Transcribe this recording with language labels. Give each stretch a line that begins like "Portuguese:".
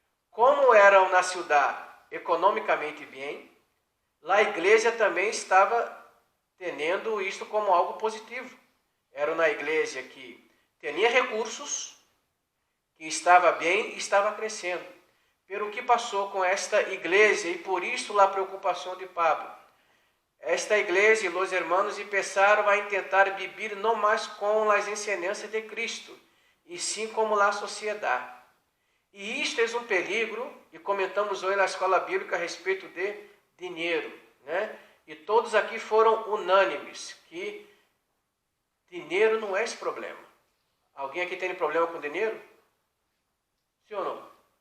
Portuguese: Como era uma cidade economicamente bem, a igreja também estava tendo isto como algo positivo. Era uma igreja que tinha recursos, que estava bem e estava crescendo. Pelo que passou com esta igreja, e por isso a preocupação de Pablo.
Spanish: esta iglesia y los hermanos empezaron a intentar vivir no más con las enseñanzas de Cristo,
Portuguese: e sim como a sociedade. E isto é um peligro, e comentamos hoje na escola bíblica a respeito de dinheiro, né? E todos aqui foram unânimes que dinheiro não é esse problema. Alguém aqui tem problema com dinheiro? Sim ou não?